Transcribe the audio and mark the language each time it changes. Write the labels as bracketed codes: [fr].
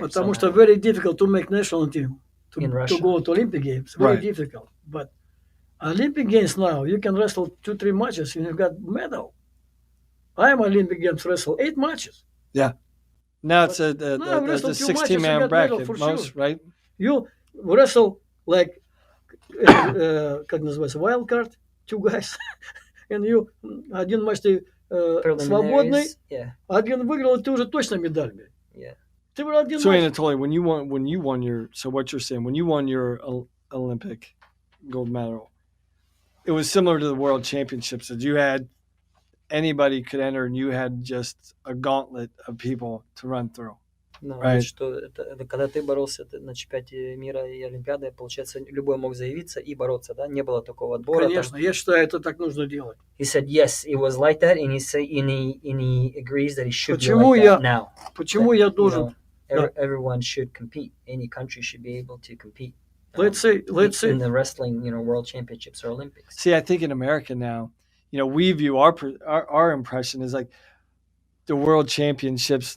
[ru] Потому что [en] very difficult to make national team in Russia. To go to Olympic Games. Very difficult. But Olympic Games now, you can wrestle 2-3 matches and you got medal. I'm Olympic Games wrestle 8 matches. Yeah. Now it's a 16-man bracket, most, right? You wrestle like, [ru] как называется, [en] wild card, 2 guys, and you [ru] один матч ты свободный, один выиграл, ты уже точно медаль. [en] Yeah. [ru] Ты был один [en] So Anatoly, when you won your, so what you're saying, when you won your Olympic gold medal, it was similar to the World Championships that you had anybody could enter, and you had just a gauntlet of people to run through. [ru] Ну, [en] Right. [ru] что это когда ты боролся на чемпионате мира и Олимпиады, получается, любой мог заявиться и бороться, да? Не было такого отбора. Конечно, я считаю, это так нужно делать. [en] He said yes, it was like that, and he agrees that it should [ru] Почему [en] be like that now. [ru] Почему я должен? [en] Everyone should compete. Any country should be able to compete. Let's say in the wrestling, World Championships or Olympics. See, I think in America now, we view our impression is like the World Championships.